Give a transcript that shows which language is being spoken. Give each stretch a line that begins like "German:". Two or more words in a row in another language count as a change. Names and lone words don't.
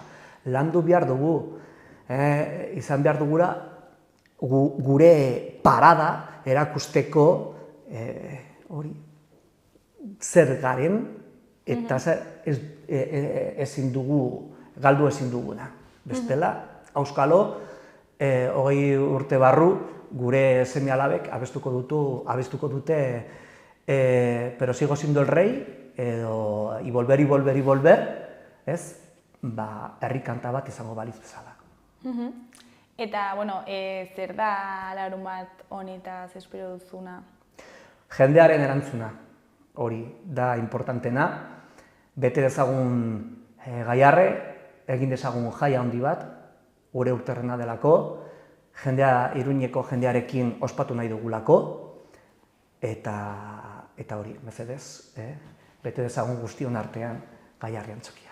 Basque: Landu behar dugu, izan behar dugura gure parada erakusteko hori zer garen eta ezin dugu, galdu ezin duguna. Bestela, auskalo, 20 urte barru, gure seme-alabek abestuko dute
Spanish: pero sigo siendo el rey,
Basque: edo
Spanish: y volver,
Basque: ez? Herri kanta bat izango balitz bezala. Eta, bueno, zer da larunbat honetaz espero duzuna? Jendearen erantzuna, hori da importantena. Bete dezagun Gaiarre, egin dezagun jaia handi bat, gure urterrena delako, Iruñeko jendearekin ospatu nahi dugulako, eta hori, mesedez, bete dezagun guztion artean Gaiarre antzokia.